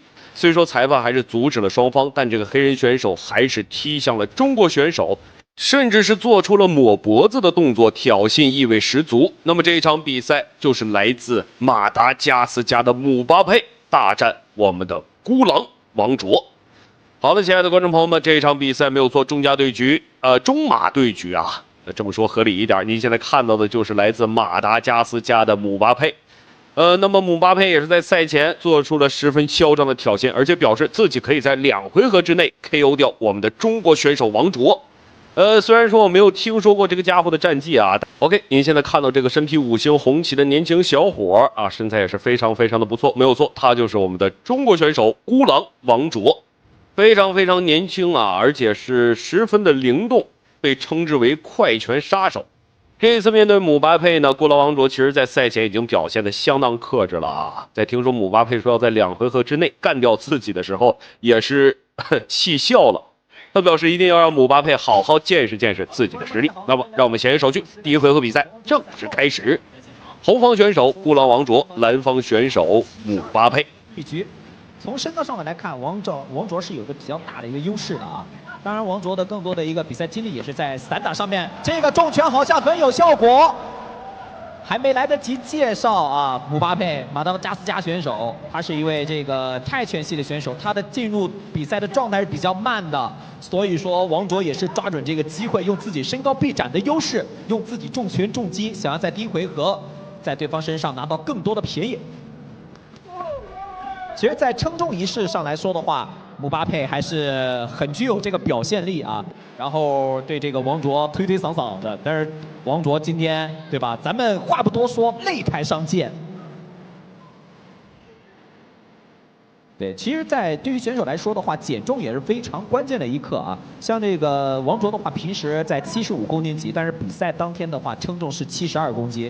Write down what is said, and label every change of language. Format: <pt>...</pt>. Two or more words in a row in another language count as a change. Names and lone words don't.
<zh>雖說裁判還是阻止了雙方，但這個黑人選手還是踢向了中國選手，甚至是做出了抹脖子的動作，挑釁意味十足。那麼這一場比賽就是來自馬達加斯加的姆巴佩大戰我們的孤狼王卓。好的，親愛的觀眾朋友們，這一場比賽沒有錯，中馬對局啊。這麼說合理一點，您現在看到的就是來自馬達加斯加的姆巴佩。那麼姆巴佩也是在賽前做出了十分囂张的挑衅，而且表示自己可以在2回合之內 KO 掉我们的中国選手王卓。雖然說我沒有聽說過這個家伙的戰績啊。OK， 您現在看到這個身披5星紅旗的年輕小伙啊，身材也是非常的不錯，沒有錯，他就是我們的中國選手孤狼王卓，非常年輕啊，而且是十分的靈動。被稱之為快拳殺手。這一次面對姆巴佩呢，孤狼王卓其實在賽前已經表現得相當克制了啊。在听說姆巴佩說要在2回合之內幹掉自己的時候，也是氣笑了。他表示一定要讓姆巴佩好好見識自己的實力。那麼讓我們閒言少敘，第1回合比賽正式開始。紅方選手孤狼王卓，藍方選手姆巴佩。一局，從身高上面來看，王卓是有個比較大的一個優勢的啊。当然，王卓的更多的一个比赛经历也是在散打上面。这个重拳好像很有效果，还没来得及介绍啊，姆巴佩，马达加斯加选手，他是一位这个泰拳系的选手，他的进入比赛的状态是比较慢的，所以说王卓也是抓准这个机会，用自己身高臂展的优势，用自己重拳重击，想要在第1回合在对方身上拿到更多的便宜。其實，在稱重儀式上來說的話，姆巴佩還是很具有這個表現力啊，然後對這個王卓推推搡搡的。但是王卓今天，對吧？咱們話不多說，擂台上見。對，其實，在對於選手來說的話，減重也是非常關鍵的一課啊。像這個王卓的話，平時在75公斤級，但是比賽當天的話，稱重是72公斤。</zh>